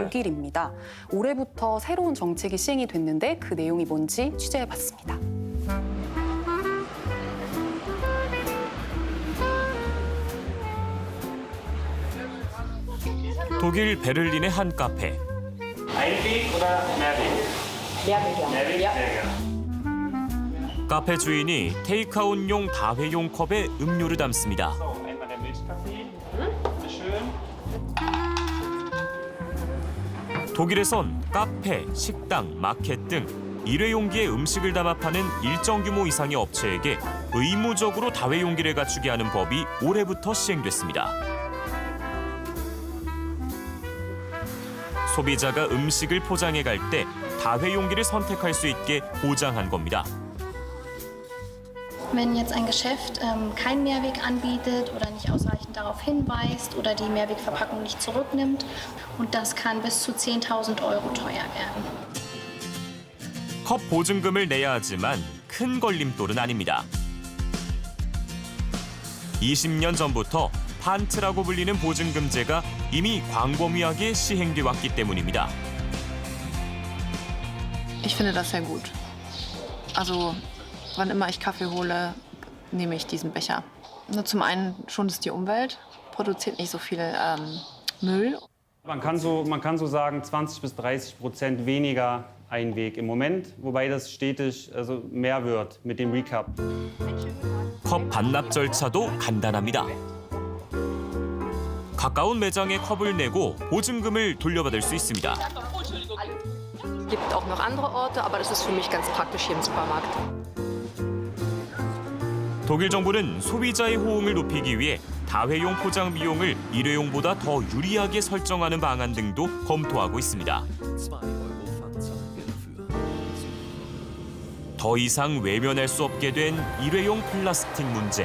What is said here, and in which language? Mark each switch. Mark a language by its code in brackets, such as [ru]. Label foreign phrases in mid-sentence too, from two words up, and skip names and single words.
[ko] 독일입니다. 올해부터 새로운 정책이 시행이 됐는데 그 내용이 뭔지 취재해봤습니다. 독일 베를린의 한 카페. [de] Einweg oder Mehrweg? Mehrweg, ja. [ko] 카페 주인이 테이크아웃용 다회용 컵에 음료를 담습니다. [de] Einmal der Milchkaffee. Schön. [ko] 독일에선 카페, 식당, 마켓 등 일회용기에 음식을 담아 파는 일정 규모 이상의 업체에게 의무적으로 다회용기를 갖추게 하는 법이 올해부터 시행됐습니다. 소비자가 음식을 포장해 갈 때 다회용기를 선택할 수 있게 보장한 겁니다. [de] Wenn jetzt ein Geschäft keinen Mehrweg anbietet oder nicht ausreichend darauf hinweist oder die Mehrwegverpackung nicht zurücknimmt, und das kann bis zu 10.000 Euro teuer werden. [ko] 컵 보증금을 내야 하지만 큰 걸림돌은 아닙니다. 20년 전부터 판트라고 불리는 보증금제가 이미 광범위하게 시행돼 왔기 때문입니다. [de] Ich finde das sehr gut. Also, wann immer ich Kaffee hole, nehme ich diesen Becher. Nur zum einen schont es die Umwelt, produziert nicht so viel Müll. Man kann so sagen, 20% bis 30% weniger Einweg im Moment, wobei das stetig mehr wird mit dem Recap. [ko] 컵 반납 절차도 간단합니다. 가까운 매장에 컵을 내고 보증금을 돌려받을 수 있습니다. [de] Es gibt auch noch andere Orte, aber das ist für mich ganz praktisch hier im Supermarkt. [ko] 독일 정부는 소비자의 호응을 높이기 위해 다회용 포장 비용을 일회용보다 더 유리하게 설정하는 방안 등도 검토하고 있습니다. 더 이상 외면할 수 없게 된 일회용 플라스틱 문제.